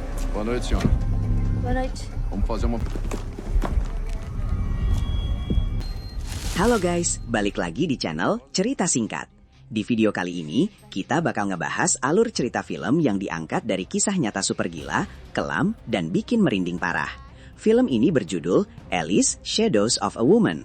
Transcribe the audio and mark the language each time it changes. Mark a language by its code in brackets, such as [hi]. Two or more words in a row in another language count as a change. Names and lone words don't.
[pt] Boa noite, senhora. Boa noite. Vamos fazer uma... [id] Halo guys, balik lagi di channel Cerita Singkat. Di video kali ini, kita bakal ngebahas alur cerita film yang diangkat dari kisah nyata super gila, kelam, dan bikin merinding parah. Film ini berjudul Alice, Shadows of a Woman.